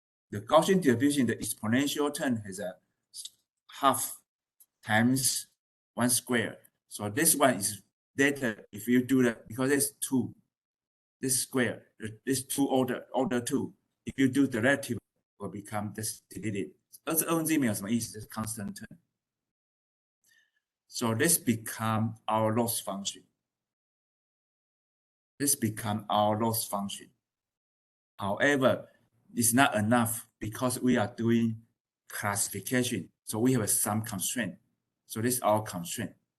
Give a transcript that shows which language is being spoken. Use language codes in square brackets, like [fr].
[en] The Gaussian distribution, the exponential term has a half times 1 square. So this one is later if you do that because it's 2, this square, this 2 order 2. If you do derivative, will become this deleted. [zh] 而这 NG 没有什么意思，就是 constant term. [en] So this become our loss function. This become our loss function. However, it's not enough because we are doing classification. So we have some constraint. So this is our constraint.